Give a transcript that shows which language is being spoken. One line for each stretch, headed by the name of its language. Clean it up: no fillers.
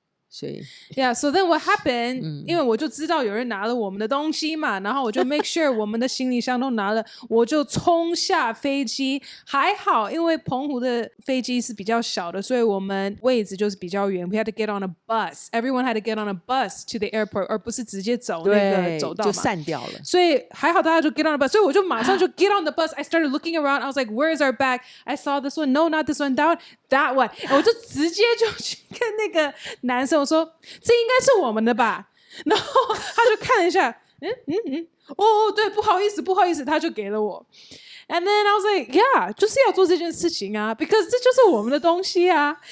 Chinese: 所以
English: Yeah, so then what happened？
Chinese: 因为我就知道有人拿了我们的东西嘛，然后我就
English: make sure
Chinese: 我们的行李箱都拿了，我就冲下飞机。还好，因为澎湖的飞机是比较小的，所以我们位置就是比较远。
English: We had to get on a bus. Everyone had to get on a bus to the airport，
Chinese: 而不是直接走那个走道嘛，就散掉了。所以还好大家就
English: get on a bus，
Chinese: 所以我就马上就
English: get on the bus。 I started looking around. I was like, "Where is our bag?" I saw this one. No, not this one. That one.
Chinese: 我就直接就去跟那个男生我说这应该是我们的吧，然后他就看了一下，对，不好意思，他就给了我。
English: And then I was like, yeah，
Chinese: 就是要做这件事情啊 ，
English: because
Chinese: 这就是我们的东西啊。